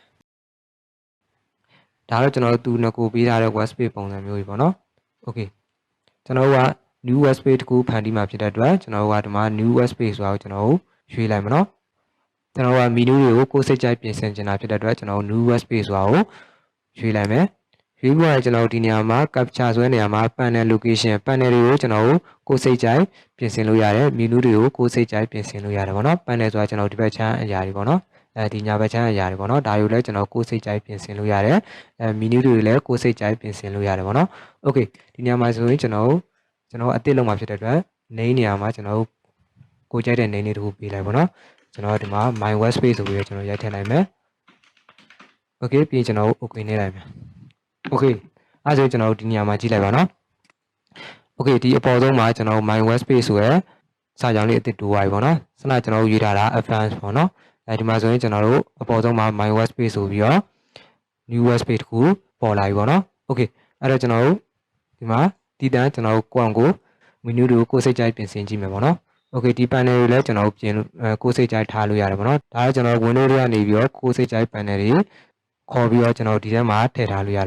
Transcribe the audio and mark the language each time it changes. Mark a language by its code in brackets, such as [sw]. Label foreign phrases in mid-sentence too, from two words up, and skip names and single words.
[my] ဒါတော့ကျွန်တော်တို့သူငကိုပေးထားတဲ့ [en] web page [my] ပုံစံမျိုးကြီးပေါ့နော်โอเคကျွန်တော်တို့က [en] new web page [my] တခုဖန်တီးမှာဖြစ်တဲ့အတွက်ကျွန်တော်တို့ကဒီမှာ [en] new web page [my] ဆိုတာကိုကျွန်တော်တို့ရွေးလိုက်မယ်နော်ကျွန်တော်တို့က menu တွေကိုကိုယ်စိတ်ကြိုက်ပြင်ဆင်ချင်တာဖြစ်တဲ့အတွက်ကျွန်တော်တို့ new web page ဆိုတာကိုရွေးလိုက်မယ်ရွေးပြီးတော့ကျွန်တော်တို့ဒီနေရာမှာ capture ဆွဲနေရာမှာ [en] panel location panel [my] တွေကိုကျွန်တော်တို့ကိုယ်စိတ်ကြိုက်ပြင်ဆင်လို့ရတယ် menu တွေကိုကိုယ်စိတ်ကြိုက်ပြင်ဆင်လို့ရတယ်ပေါ့နော် panel ဆိုတာကျွန်တော်ဒီဘက်ချမ်းအရာတွေပေါ့နော်ဒီညာဘက်ချမ်းအရာတွေပေါ့နော်ဒါတွေကိုလည်းကျွန်တော်ကိုယ်စိတ်ကြိုက်ပြင်ဆင်လို့ရတယ်menu တွေလည်းကိုယ်စိတ်ကြိုက်ပြင်ဆင်လို့ရတယ်ပေါ့နော် okay ဒီနေရာမှာဆိုရင်ကျွန်တော်အသစ်လုံးမှာဖြစ်တဲ့အတွက် name နေရာမှာကျွန်တော်ကိုကြိုက်တဲ့ name လေးတစ်ခုပေးလိုက်ပေါ့နော်ကျွန်တော်ဒီမှာ [en] my web space [my] ဆိုပြီးတော့ကျွန်တော်ရိုက် ထည့်လိုက်မယ် okay ပြီးရင်ကျွန်တော် okay နေလိုက်မယ် okay အဲဆိုကျွန်တော်ဒီနေရာမှာကြည့်လိုက်ပါနော် okay ဒီအပေါ်ဆုံးမှာကျွန်တော် [en] my web space [my] ဆိုရယ်စာကြောင်းလေးအသစ်တိုးသွားပြီပေါ့နော်စနကျွန်တော်ရေးထားတာ advanced ပေါ့နော်ဒီမှာဆိုရင်ကျွန်တော်တို့အပေါ်ဆုံးမှာ [en] my web [my] space ဆိုပြီးတော့ [en] new web space [my] တခုပေါ်လာပြီပေါ့နော် okay အဲ့တော့ကျွန်တော်တို့ဒီမှာဒီတန်းကျွန်တော်တို့ကိုယ့်ကို menu တွေကိုကိုယ်စိတ်ကြိုက်ပြင်ဆင်ကြည့်မယ်ပေါ့နော် okay ဒီ panel တွေလည်းကျွန်တော် ပြင်ကိုယ်စိတ်ကြိုက်ထားလို့ရတယ်ပေါ့နော်ဒါကကျွန်တော် window တွေကနေပြီးတော့ကိုယ်စိတ်ကြိုက် panel တွေခေါ်ပြီးတော့ကျွန်တော်ဒီထဲမှာထည့်ထားလို့